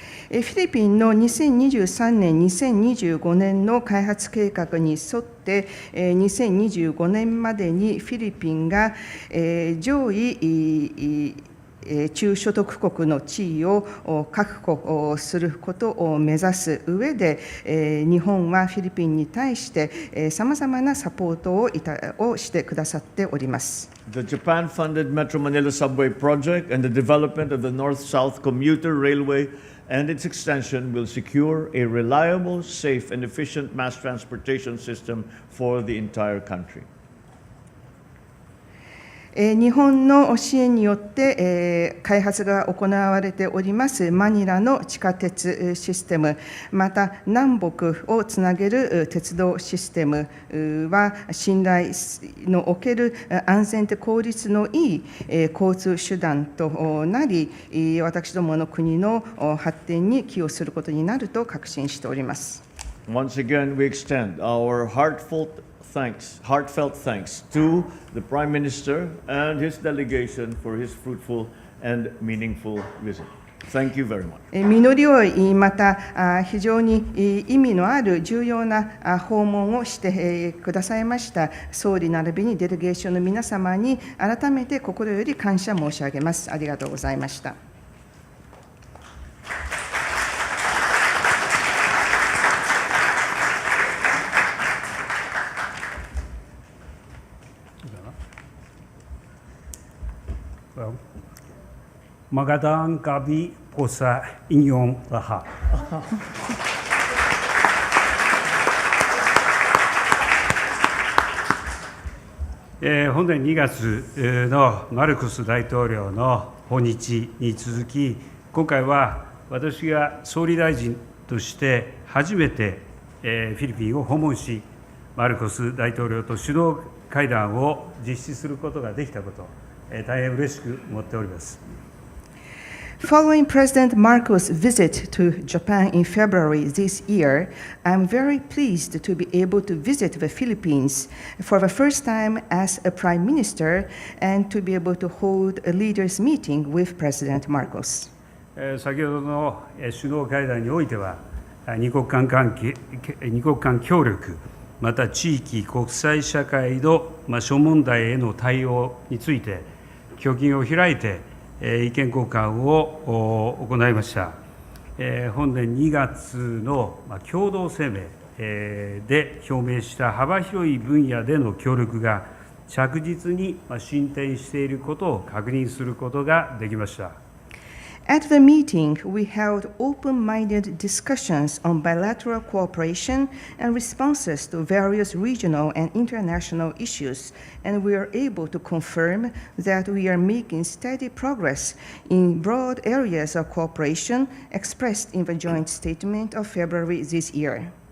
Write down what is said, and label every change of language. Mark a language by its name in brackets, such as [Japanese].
[Japanese] フィリピンの2023年、2025年の開発計画に沿って、2025年までにフィリピンが上位中所得国の地位を確保することを目指す上で、日本はフィリピンに対してさまざまなサポートをしてくださっております。 [English] The Japan-funded Metro Manila subway project and the development of the North-South commuter railway and its extension will secure a reliable, safe, and efficient mass transportation system for the entire country. [Japanese] 日本の支援によって開発が行われておりますマニラの地下鉄システム、また南北をつなげる鉄道システムは信頼のおける安全で効率のいい交通手段となり、私どもの国の発展に寄与することになると確信しております。 [English] Once again, we extend our heartfelt thanks to the Prime Minister and his delegation for his fruitful and meaningful visit. Thank you very much. [Japanese] 実り多い、また非常に意味のある重要な訪問をしてくださいました総理並びにデレゲーションの皆様に改めて心より感謝申し上げます。ありがとうございました。 [Filipino] Magandang gabi po sa inyong lahat. [Japanese] 本年2月のマルコス大統領の訪日に続き、今回は私が総理大臣として初めてフィリピンを訪問し、マルコス大統領と首脳会談を実施することができたこと、大変嬉しく思っております。 [English] Following President Marcos' visit to Japan in February this year, I'm very pleased to be able to visit the Philippines for the first time as a Prime Minister and to be able to hold a leaders' meeting with President Marcos. [Japanese] 先ほどの首脳会談においては、二国間協力、また地域、国際社会の諸問題への対応について、胸襟を開いて、意見交換を行いました。本年2月の共同声明で表明した幅広い分野での協力が着実に進展していることを確認することができました。 [English] At the meeting, we held open-minded discussions on bilateral cooperation and responses to various regional and international issues, and we are able to confirm that we are making steady progress in broad areas of cooperation expressed in the joint statement of February this year.